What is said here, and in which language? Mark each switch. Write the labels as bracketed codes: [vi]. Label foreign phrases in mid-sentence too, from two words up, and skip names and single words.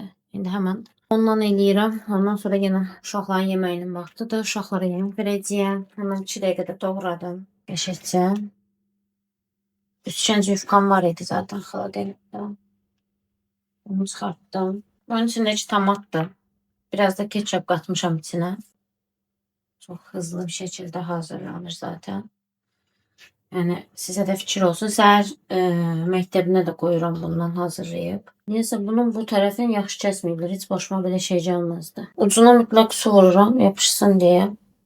[az] İndi həmən ondan eləyirəm. Ondan sonra yenə uşaqların yeməyinin vaxtıdır. Uşaqlara yemək verəcəyəm. Həmən 2 dəqiqədə doğradım. Qəşəngcə. Üçgənc yufkam var idi zaten xaladelikdə. Onu çıxartdım. Onun içindəki tomatdır. [tr] Biraz da ketçap katmışam içine. Çok hızlı bir şekilde hazırlanır zaten. Yani size de fikir olsun. [az] Səhər məktəbinə də qoyuram bundan hazırlayıb. Neyse bunun bu tərəfini yaxşı kəsməyiblər. Heç başıma belə şey gəlməzdi. Ucuna mütləq su vururam yapışsın diye.